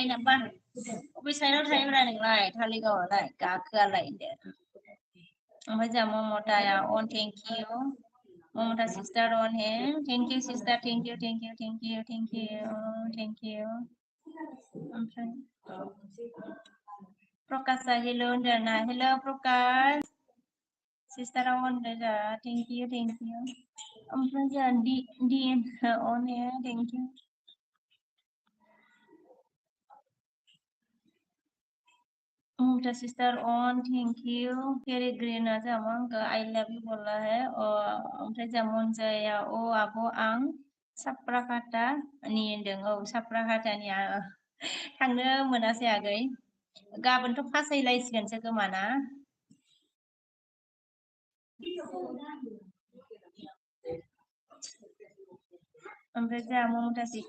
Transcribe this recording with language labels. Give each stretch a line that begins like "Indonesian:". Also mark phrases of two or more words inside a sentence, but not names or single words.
Bodo: नामा बबे साइडआव थायोब्रा नोंलाय थालिगावआवलाय गाखोआलाय होनदो ओमफ्राय जोंहा ममताया अन
English: thank you Mamata sister
Bodo: अन
English: hey thank you sister thank you thank you thank you thank you thank you
Bodo: ओमफ्राय प्रकाशआ हेल' होनदों ना हेल' प्रकाश सिस्टारा अन होनदों
English: thank you
Bodo: ओमफ्राय जोंहा डि अन
English: hey thank you
Bodo: ममता
English: sister on thank you
Bodo: फेरी ग्रीन जामा
English: I love you
Hindi: बोला है
Bodo: ओमफ्राय जा मनजाया आब' आं साप्राखाटा नि होनदों साप्राखाटानि थांनो मोनासै आगै गाबोनथ' फासायलायसिगोनसो खोमा ना ओमफ्राय जोंहा ममता